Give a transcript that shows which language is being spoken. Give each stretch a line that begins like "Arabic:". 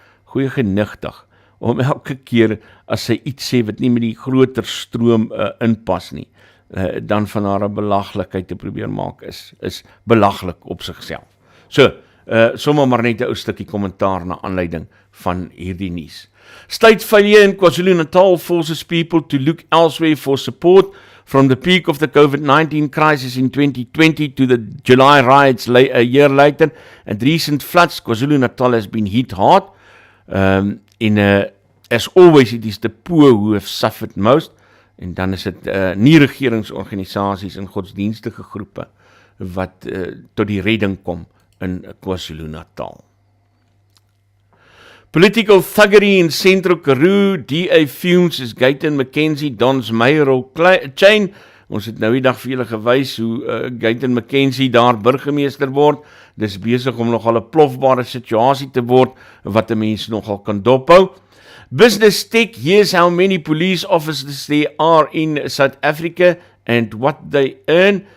Afrikaans: Goeie genigtig, om elke keer, as sy iets sê wat nie met die groter stroom inpas nie, dan van haar 'n belaglikheid te probeer maak, is belaglik op sigself. So, sommer maar net 'n ou stukkie kommentaar na aanleiding van hierdie nuus.
English: State failure in KwaZulu-Natal forces people to look elsewhere for support from the peak of the COVID-19 crisis in 2020 to the July riots a year later, and recent floods. KwaZulu-Natal has been hit hard. As always, it is the poor who have suffered most.
Afrikaans: En dan is dit nie regeringsorganisasies en godsdienstige groepe wat tot die redding kom in KwaZulu-Natal.
English: Political thuggery in Central Karoo, DA fumes as Gayton McKenzie dons mayoral chain.
Afrikaans: Ons het nou die dag vir julle gewys hoe Gayton McKenzie daar burgemeester word. Dis besig om nogal 'n plofbare situasie te word, wat 'n mens nogal kan dophou.
English: Business Tech, here's how many police officers there are in South Africa and what they earn.